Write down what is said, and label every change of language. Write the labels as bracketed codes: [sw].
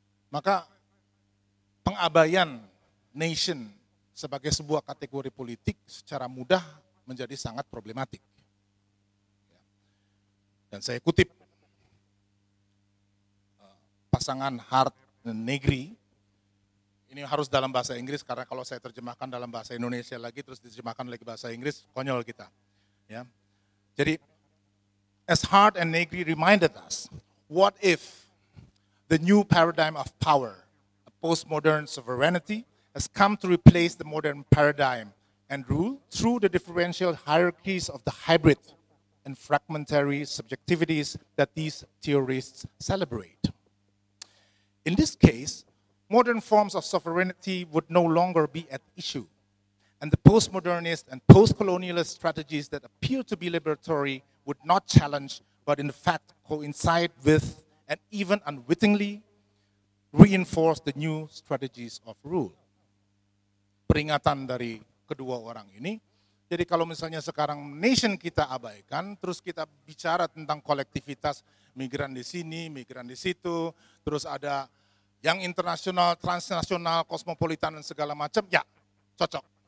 [id] Maka pengabaian nation sebagai sebuah kategori politik secara mudah menjadi sangat problematik. Dan saya kutip pasangan Hart dan Negri, ini harus dalam bahasa Inggris karena kalau saya terjemahkan dalam bahasa Indonesia lagi terus diterjemahkan lagi bahasa Inggris, konyol kita. Ya. [en] Jadi, as Hart and Negri reminded us, what if the new paradigm of power, a postmodern sovereignty, has come to replace the modern paradigm and rule through the differential hierarchies of the hybrid and fragmentary subjectivities that these theorists celebrate. In this case, modern forms of sovereignty would no longer be at issue. And the postmodernist and post-colonialist strategies that appear to be liberatory would not challenge, but in fact coincide with and even unwittingly reinforce the new strategies of rule. [id] Peringatan dari kedua orang ini. Jadi kalau misalnya sekarang nation kita abaikan, terus kita bicara tentang kolektivitas migran di sini, migran di situ, terus ada yang internasional, transnasional, kosmopolitan dan segala macam, ya cocok.